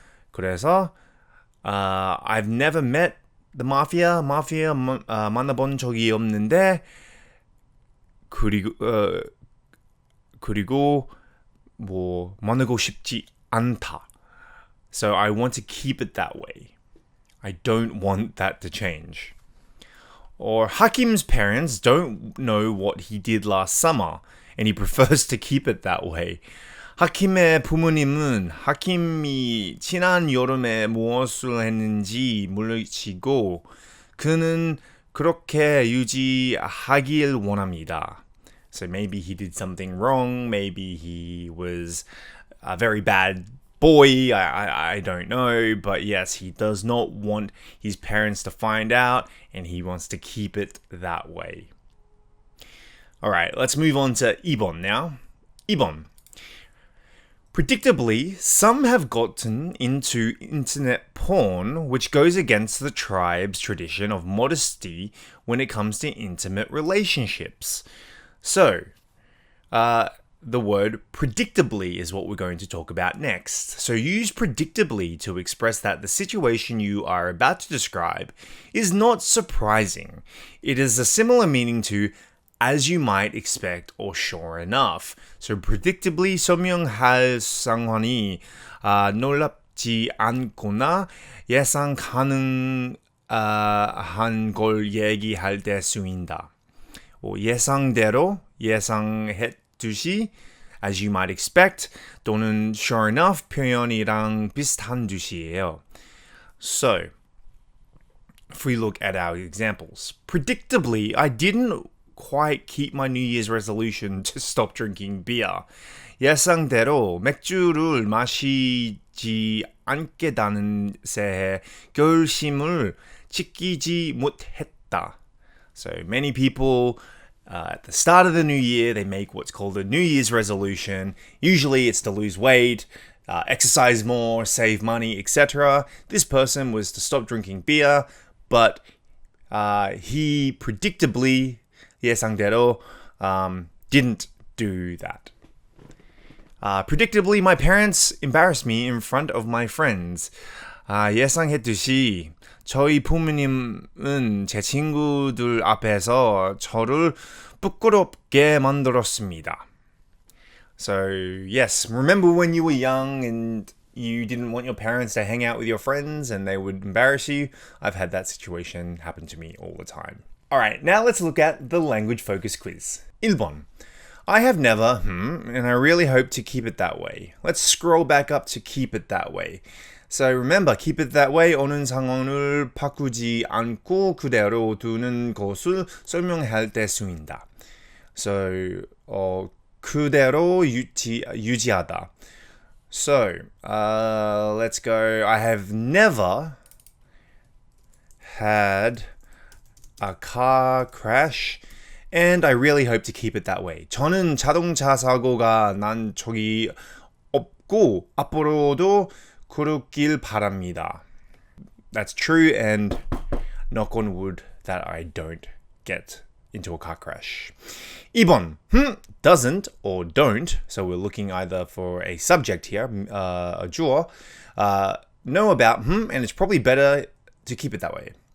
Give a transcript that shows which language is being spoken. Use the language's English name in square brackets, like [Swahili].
[Korean] 그래서 [English] I've never met the mafia [Korean] 만나본 적이 없는데 그리고 만나고 싶지 않다. [English] So I want to keep it that way. I don't want that to change. Or Hakim's parents don't know what he did last summer and he prefers to keep it that way. [Korean] 하킴의 부모님은 하킴이 지난 여름에 무엇을 했는지 모르시고 그는 그렇게 유지하길 원합니다. [English] So maybe he did something wrong, maybe he was a very bad boy, I don't know, but yes, he does not want his parents to find out and he wants to keep it that way. Alright, let's move on to 2번 now. [Korean] 2번. [English] Predictably, some have gotten into internet porn, which goes against the tribe's tradition of modesty when it comes to intimate relationships. So, the word predictably is what we're going to talk about next. So use predictably to express that the situation you are about to describe is not surprising. It is a similar meaning to as you might expect or sure enough. [Korean] So predictably 설명할 상황이 놀랍지 않거나 예상 가능한 걸 얘기할 때 쓰인다. 예상대로 예상했듯이 [English] as you might expect [Korean] 또는 [English] sure enough [Korean] 표현이랑 비슷한 뜻이에요. [English] So, if we look at our examples, predictably, I didn't quite keep my New Year's resolution to stop drinking beer. [Korean] 예상대로 맥주를 마시지 않겠다는 새해 결심을 지키지 못했다. [English] So many people at the start of the new year, they make what's called a New Year's resolution. Usually it's to lose weight, exercise more, save money, etc. This person was to stop drinking beer, but he predictably [Korean] 예상대로 [English] didn't do that. Predictably, my parents embarrassed me in front of my friends. [Korean] 예상했듯이 저희 부모님은 제 친구들 앞에서 저를 부끄럽게 만들었습니다. [English] So, yes, remember when you were young and you didn't want your parents to hang out with your friends and they would embarrass you? I've had that situation happen to me all the time. Alright, now let's look at the language focus quiz. [Korean] 1번. [English] I have never, and I really hope to keep it that way. Let's scroll back up to keep it that way. So remember, keep it that way. [Korean] 오는 상황을 바꾸지 않고 그대로 두는 것을 설명할 때 쓰인다. So, 그대로 유지하다. [English] So, let's go. I have never had a car crash and I really hope to keep it that way. [Korean] 저는 자동차 사고가 난 적이 없고 앞으로도 그렇길 바랍니다. [English] That's true and knock on wood that I don't get into a car crash. 2번, doesn't or don't. So we're looking either for a subject here, a 주어, know about, and it's probably better to keep it that way.